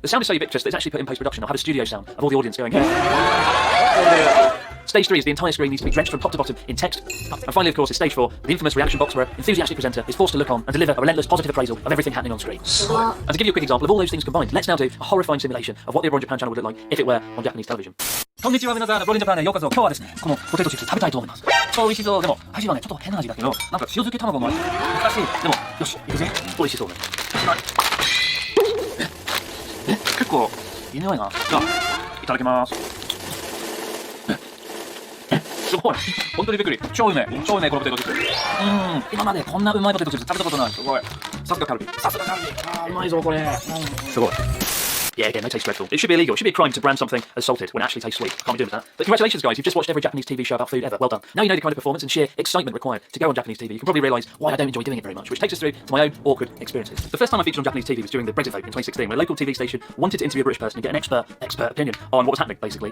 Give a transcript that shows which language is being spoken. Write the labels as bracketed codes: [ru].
[en] The sound is so ubiquitous that it's actually put in post-production. I'll have a studio sound of all the audience going hey. Stage 3 is the entire screen needs to be drenched from top to bottom in text. And finally, of course, is stage 4, the infamous reaction box where an enthusiastic presenter is forced to look on and deliver a relentless positive appraisal of everything happening on screen. And to give you a quick example of all those things combined, let's now do a horrifying simulation of what the Abroad Japan channel would look like if it were on Japanese television. [ja] Konnichiwa, minasan. Abroad Japan へようこそ。今日はですね、このポテトチップス食べたいと思います。超美味しそう。でも、味はね、ちょっと変な味だけど、なんか塩漬け卵の味。難しい。でも、よし、いくぜ。美味しそうね。結構、いい匂いな。じゃあ、いただきます。すごい。本当にびっくり。超うめえ。超うめえ、このポテトチップス。今までこんなうまいポテトチップス食べたことない。すごい。さすがカルビ。さすがカルビ。うまいぞ、これ。すごい。 [en] Yeah, again, they taste dreadful. It should be illegal. It should be a crime to brand something as salted when it actually tastes sweet. I can't be doing that. But congratulations, guys. You've just watched every Japanese TV show about food ever. Well done. Now you know the kind of performance and sheer excitement required to go on Japanese TV. You can probably realise why I don't enjoy doing it very much, which takes us through to my own awkward experiences. The first time I featured on Japanese TV was during the Brexit vote in 2016, when a local TV station wanted to interview a British person and get an expert opinion on what was happening, basically.